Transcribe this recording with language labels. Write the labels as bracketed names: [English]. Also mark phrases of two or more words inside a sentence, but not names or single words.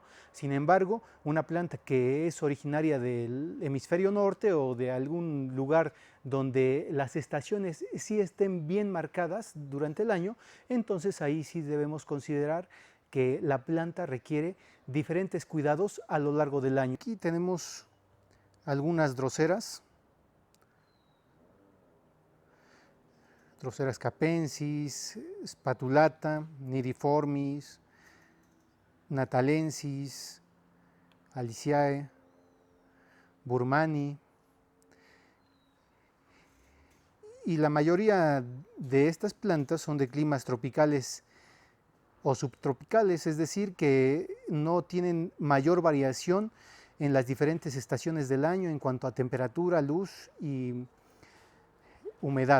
[Spanish] Sin embargo, una planta que es originaria del hemisferio norte o de algún lugar donde las estaciones sí estén bien marcadas durante el año, entonces ahí sí debemos considerar que la planta requiere diferentes cuidados a lo largo del año. Aquí tenemos algunas droseras, Drosera capensis, spatulata, niriformis, natalensis, aliciae, burmani. Y la mayoría de estas plantas son de climas tropicales o subtropicales, es decir, que no tienen mayor variación en las diferentes estaciones del año en cuanto a temperatura, luz y humedad.